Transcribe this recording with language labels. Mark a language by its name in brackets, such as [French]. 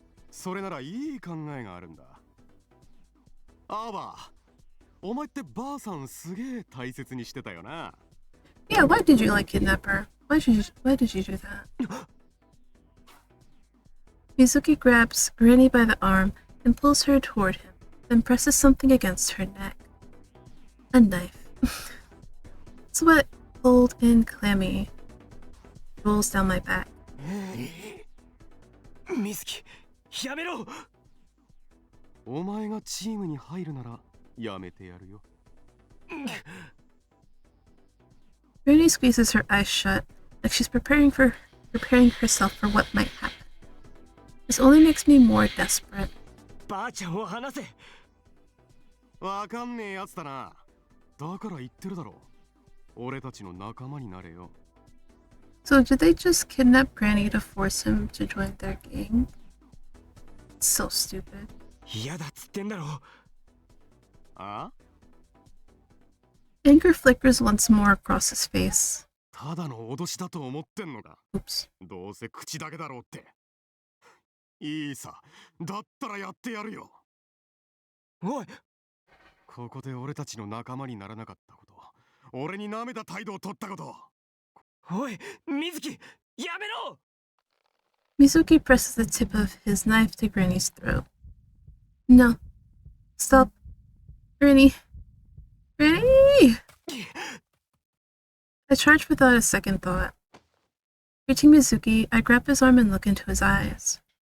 [Japanese] それならいい考えがあるんだ。アーバー、お前ってばあさんすげえ大切にしてたよな。 [English] Yeah, why did you like kidnap her? Why did you do that? Mizuki grabs Granny by the arm and pulls her toward him, then presses something against her neck. A knife. Sweat, cold and clammy, rolls down my back. [Japanese] 水木、やめろ。お前がチームに入るならやめてやるよ。 [English] Granny squeezes her eyes shut, like she's preparing herself for what might happen. This only makes me more desperate. [Japanese] ばあちゃんを離せ。わかんねえやつだな。だから言ってるだろ。俺たちの仲間になれよ。 [English] So did they just kidnap Granny to force him to join their gang? It's so stupid. [Japanese] 嫌だっつってんだろ。あ？ [English] Anger flickers once more across his face. [Japanese] ただの脅しだと思ってんのか。 [English] Oops. [Japanese] どうせ口だけだろうって。いいさ。だったらやってやるよ。おい、ここで俺たちの仲間にならなかったこと、俺に舐めた態度を取ったこと。おい、水木、やめろ。 [English] Mizuki presses the tip of his knife to Granny's throat. No. Stop. Granny. Granny! I charge without a second thought. Reaching Mizuki, I grab his arm and look into his eyes.